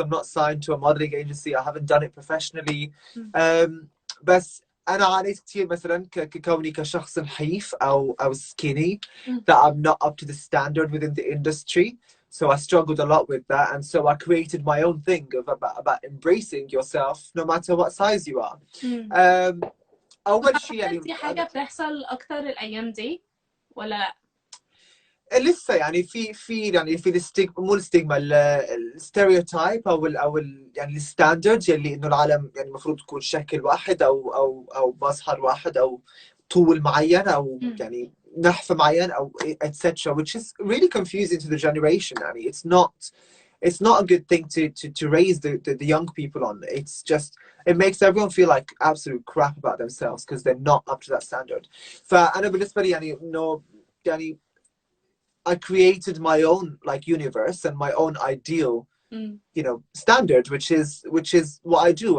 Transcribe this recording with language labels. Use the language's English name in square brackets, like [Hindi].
[English] I'm not signed to a modeling agency. I haven't done it professionally. [Arabic] بس أنا عانيت كثير مثلا ككوني كشخص نحيف أو [English] skinny, that I'm not up to the standard within the industry. So I struggled a lot with that, and so I created my own thing about embracing yourself no matter what size you are. [Arabic] أول شيء يعني دي حاجة بتحصل أكتر الأيام دي ولا لا؟ لسه يعني في مو الستيغما، الستيريوتايب او يعني الستاندرد يلي انه العالم يعني المفروض تكون شكل واحد او مظهر واحد او طول معين او يعني نحفة معين أو [English] etc., which is really confusing to the generation. I mean, it's not a good thing to raise the young people on. It's just, it makes everyone feel like absolute crap about themselves because they're not up to that standard. [Arabic] فأنا بالنسبة لي يعني إنه يعني [English] I created my own like universe and my own ideal, you know, standard, which is what I do.